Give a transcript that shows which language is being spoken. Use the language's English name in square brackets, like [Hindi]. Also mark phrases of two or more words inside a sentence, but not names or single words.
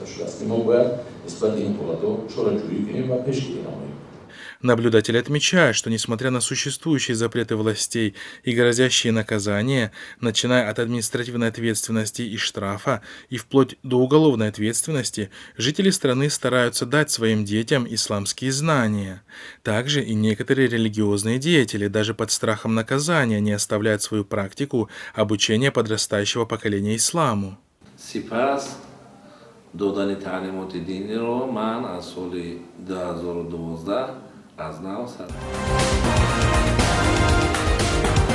[Russian] Наблюдатели отмечают, что несмотря на существующие запреты властей и грозящие наказания, начиная от административной ответственности и штрафа и вплоть до уголовной ответственности, жители страны стараются дать своим детям исламские знания. Также и некоторые религиозные деятели даже под страхом наказания не оставляют свою практику обучения подрастающего поколения исламу. [Persian] دادن تعلیمات دینی رو من از سال 2012 از نو